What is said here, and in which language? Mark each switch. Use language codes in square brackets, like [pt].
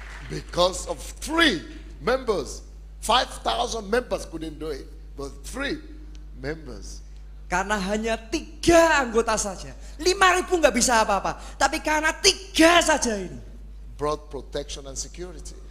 [en] Because of 3 members, 5,000 members couldn't do it, but 3 members. [id] Karena hanya 3 anggota saja, 5.000 nggak bisa apa-apa. Tapi karena 3 saja ini [en] Brought protection and security.